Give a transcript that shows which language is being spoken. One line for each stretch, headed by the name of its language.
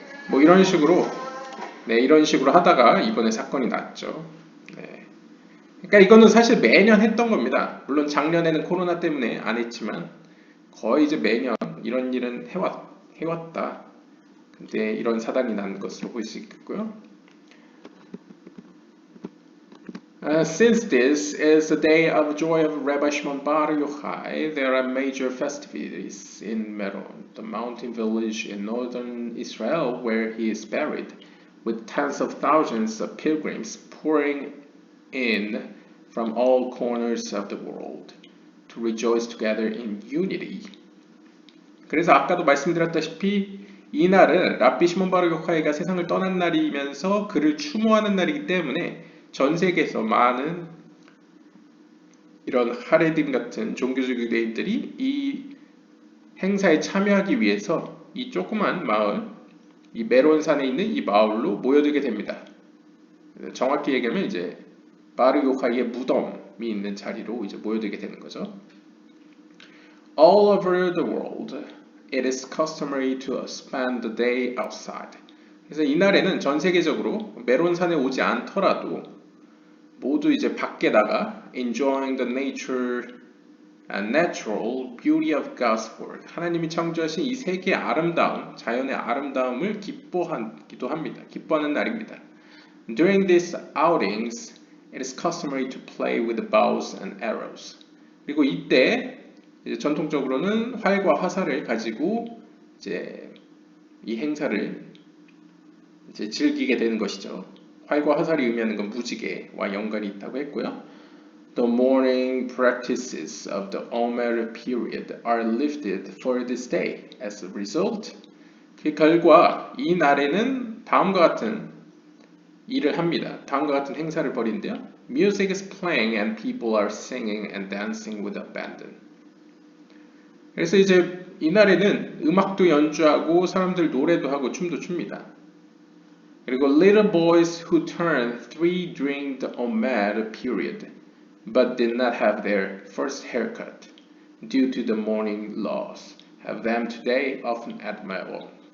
Korean: 뭐 이런 식으로 하다가 이번에 사건이 났죠. 그러니까 이거는 사실 매년 했던 겁니다. 물론 작년에는 코로나 때문에 안 했지만 거의 이제 매년 이런 일은 해왔다. 근데 이런 사단이 난 것으로 볼 수 있겠고요.
English: Since this is the day of joy of Rabbi Shimon Bar Yochai, there are major festivities in Meron, the mountain village in northern Israel where he is buried, with tens of thousands of pilgrims pouring in from all corners of the world to rejoice together in unity.
Korean: 그래서 아까도 말씀드렸다시피 이 날은 랍비 시몬 바르 요카이가 세상을 떠난 날이면서 그를 추모하는 날이기 때문에 전 세계에서 많은 이런 하레dim 같은 종교적 유대인들이 이 행사에 참여하기 위해서 이 조그만 마을, 이 메론산에 있는 이 마을로 모여들게 됩니다. 정확히 얘기하면 이제 바르 요카이의 무덤이 있는 자리로 이제 모여들게 되는 거죠.
English: All over the world, it is customary to spend the day outside.
Korean: 그래서 이날에는 전 세계적으로 메론산에 오지 않더라도 모두 이제 밖에 나가
English: enjoying the nature and natural beauty of God's word.
Korean: 하나님이 창조하신 이 세계의 아름다움, 자연의 아름다움을 기뻐하기도 합니다. 기뻐하는 날입니다.
English: During these outings, it is customary to play with the bows and arrows.
Korean: 그리고 이때 이제 전통적으로는 활과 화살을 가지고 이제 이 행사를 이제 즐기게 되는 것이죠. 활과 화살이 의미하는 건 무지개와 연관이 있다고 했고요.
English: The morning practices of the Omer period are lifted for this day. As a result,
Korean: 그 결과 이 날에는 다음과 같은 일을 합니다. 다음과 같은 행사를 벌이는데요.
English: Music is playing and people are singing and dancing with abandon.
Korean: 그래서 이제 이날에는 음악도 연주하고 사람들 노래도 하고 춤도 춥니다. 그리고
English: little boys who turned 3 during the Omer period but did not have their first haircut due to the mourning laws have them today often at my home.